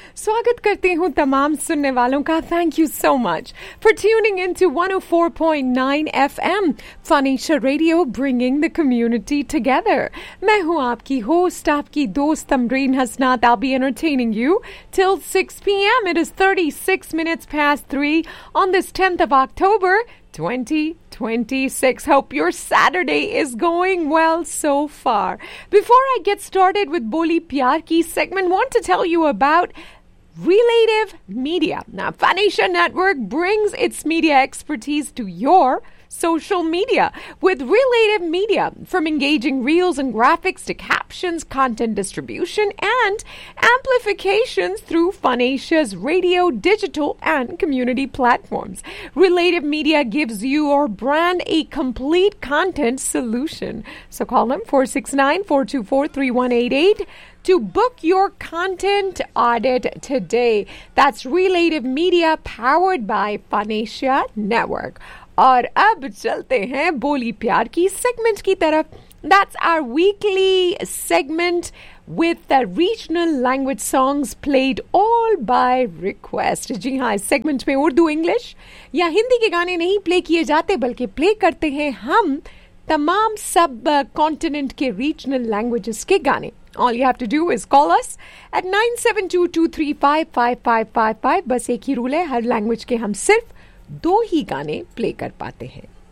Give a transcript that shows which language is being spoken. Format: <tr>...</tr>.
<hi>स्वागत करती हूँ तमाम सुनने वालों का,</hi> <en>Thank you so much for tuning into 104.9 FM Fanisha radio, bringing the community together.</en> <hi>मैं हूँ आपकी होस्ट, आपकी दोस्त अमरीन हसनात,</hi> <en>I be entertaining you till 6 PM। It is 36 minutes past 3 on this 10th of October 2026. Hope your Saturday is going well so far. Before I get started with Boli Pyar Ki segment, want to tell you about Relative Media. Now, Fanisha Network brings its media expertise to your social media with Relative Media, from engaging reels and graphics to captions, content distribution and amplifications through Funasia's radio, digital and community platforms. Relative Media gives you or brand a complete content solution. So call them 469-424-3188 to book your content audit today. That's Relative Media, powered by Funasia Network.</en> <hi>और अब चलते हैं बोली प्यार की segment की तरफ।</hi> <en>That's our weekly segment with the regional language songs played all by request.</en> <hi>जी हाँ, इस सेगमेंट में उर्दू, इंग्लिश या हिंदी के गाने नहीं प्ले किए जाते, बल्कि प्ले करते हैं हम तमाम सब कॉन्टिनेंट के रीजनल लैंग्वेजेस के गाने।</hi> <en>All you have to do is call us at 972-235-5555।</en> <hi>बस एक ही रूल है, हर लैंग्वेज के हम सिर्फ दो ही गाने प्ले कर पाते हैं।</hi>